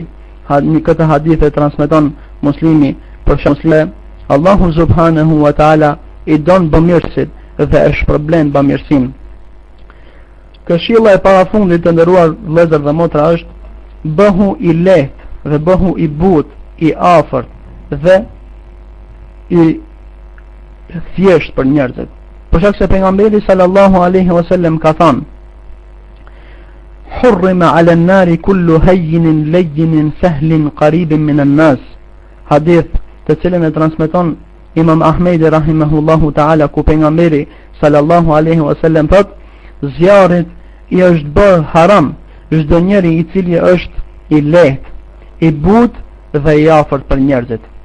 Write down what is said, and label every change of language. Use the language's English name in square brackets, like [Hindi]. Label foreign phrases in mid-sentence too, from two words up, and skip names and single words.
[Albanian] Një këtë hadith e transmeton Muslimi për shembull Allahu [Arabic] سبحانه وتعالى [Albanian] i don bamirësit dhe e shpërblen bamirësin. Këshilla e parafundit të nderuar vëllezër dhe motra është bëhu i lehtë dhe bëhu i butë, i afërt dhe i thjesht për njerëzit. Për shkak se pejgamberi [Arabic] صلى الله عليه وسلم [Albanian] ka thënë: [Arabic] "حرم على النار كل هين لين سهل قريب من الناس." [Albanian] Hadith të cilën e transmeton Imam Ahmedi [Arabic] رحمه الله تعالى, [Albanian] ku pejgamberi [Arabic] صلى الله عليه وسلم [Albanian] thotë: "Zjarrit i është bërë haram çdo njeri i cili është i lehtë, i butë dhe i afërt për njerëzit."